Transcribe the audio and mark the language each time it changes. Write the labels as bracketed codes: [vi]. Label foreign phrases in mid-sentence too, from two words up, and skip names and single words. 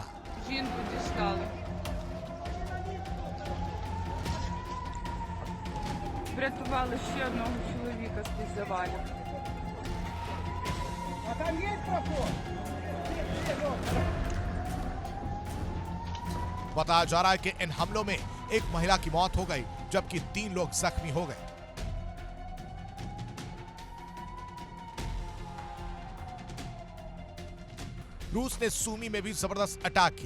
[uk] Жінку дістали. Врятували ще одного чоловіка з-під завалів. [hi] बताया जा रहा है कि इन हमलों में एक महिला की मौत हो गई, जबकि 3 लोग जख्मी हो गए। रूस ने सूमी में भी जबरदस्त अटैक किया।